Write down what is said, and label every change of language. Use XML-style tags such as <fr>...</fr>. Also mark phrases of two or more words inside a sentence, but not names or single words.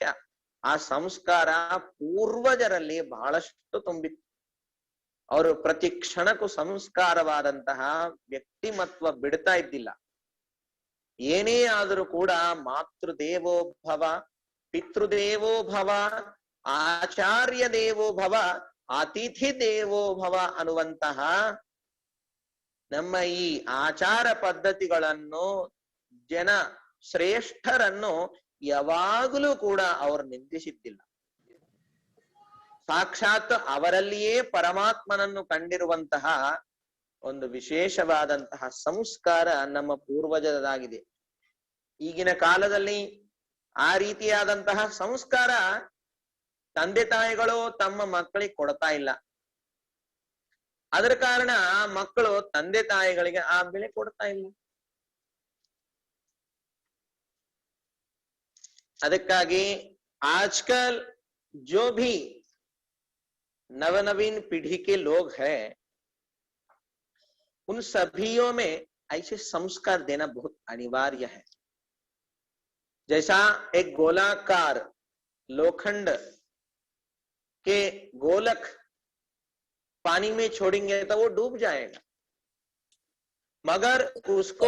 <kn>ಆ ಸಂಸ್ಕಾರ ಪೂರ್ವಜರಲ್ಲಿ ಬಹಳಷ್ಟು ತುಂಬಿತ್ತು. ಅವರು ಪ್ರತಿ ಕ್ಷಣಕ್ಕೂ ಸಂಸ್ಕಾರವಾದಂತಹ ವ್ಯಕ್ತಿಮತ್ವ ಬಿಡ್ತಾ ಇದ್ದಿಲ್ಲ. ಏನೇ ಆದರೂ ಕೂಡ</kn> <sa>ಮಾತೃದೇವೋ ಭವ, ಪಿತೃದೇವೋ ಭವ, ಆಚಾರ್ಯ ದೇವೋ ಭವ, ಅತಿಥಿ ದೇವೋ ಭವ</sa> <kn>ಅನ್ನುವಂತಹ ನಮ್ಮ ಈ ಆಚಾರ ಪದ್ಧತಿಗಳನ್ನು, ಜನ ಶ್ರೇಷ್ಠರನ್ನು ಯಾವಾಗಲೂ ಕೂಡ ಅವರು ನಿಂದಿಸಿದ್ದಿಲ್ಲ. ಸಾಕ್ಷಾತ್ ಅವರಲ್ಲಿಯೇ ಪರಮಾತ್ಮನನ್ನು ಕಂಡಿರುವಂತಹ ಒಂದು ವಿಶೇಷವಾದಂತಹ ಸಂಸ್ಕಾರ ನಮ್ಮ ಪೂರ್ವಜರದಾಗಿದೆ. ಈಗಿನ ಕಾಲದಲ್ಲಿ ಆ ರೀತಿಯಾದಂತಹ ಸಂಸ್ಕಾರ ತಂದೆ ತಾಯಿಗಳು ತಮ್ಮ ಮಕ್ಕಳಿಗೆ ಕೊಡ್ತಾ ಇಲ್ಲ. ಅದರ ಕಾರಣ ಮಕ್ಕಳು ತಂದೆ ತಾಯಿಗಳಿಗೆ ಆ ಬೆಲೆ ಕೊಡ್ತಾ ಇಲ್ಲ.</kn> <hi>ಅದಕ್ಕಾಗಿ आजकल जो भी नवनवीन पीढ़ी के लोग हैं, उन सभीयों में ऐसे संस्कार देना बहुत अनिवार्य है. जैसा एक गोलाकार लोखंड के गोलक पानी में छोड़ेंगे तो वो डूब जाएगा, मगर उसको</hi>